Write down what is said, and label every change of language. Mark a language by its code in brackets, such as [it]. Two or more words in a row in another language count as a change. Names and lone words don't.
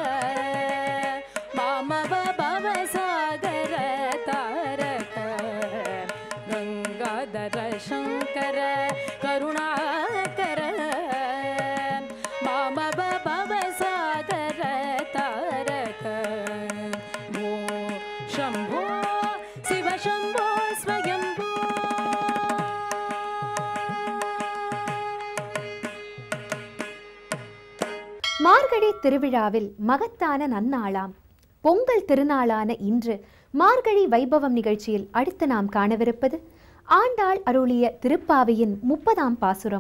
[sa] वामव भवसागर तारक गंगाधर शंकर करुणाकर वामव भवसागर तारक भो शंभो शिव शंभो स्वयंभो. [ta] மார்கழி திருவிழாவில் மகத்தான நன்னாளாம் பொங்கல் திருநாளான இன்று மார்கழி வைபவம் நிகழ்ச்சியில் அடுத்து நாம் காணவிருப்பது ஆண்டாள் அருளிய திருப்பாவையின் 30ஆம் பாசுரம்.